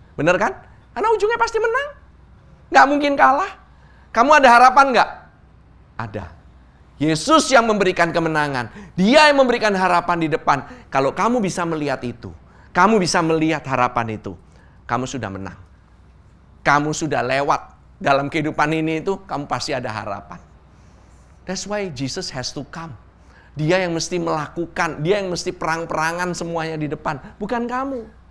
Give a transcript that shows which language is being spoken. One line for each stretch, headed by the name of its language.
Indonesian: Bener kan? Karena ujungnya pasti menang. Nggak mungkin kalah. Kamu ada harapan nggak? Ada. Yesus yang memberikan kemenangan. Dia yang memberikan harapan di depan. Kalau kamu bisa melihat itu, kamu bisa melihat harapan itu, kamu sudah menang. Kamu sudah lewat dalam kehidupan ini itu, kamu pasti ada harapan.
English: That's why Jesus has to come.
Indonesian: Dia yang mesti melakukan, dia yang mesti perang-perangan semuanya di depan, bukan kamu.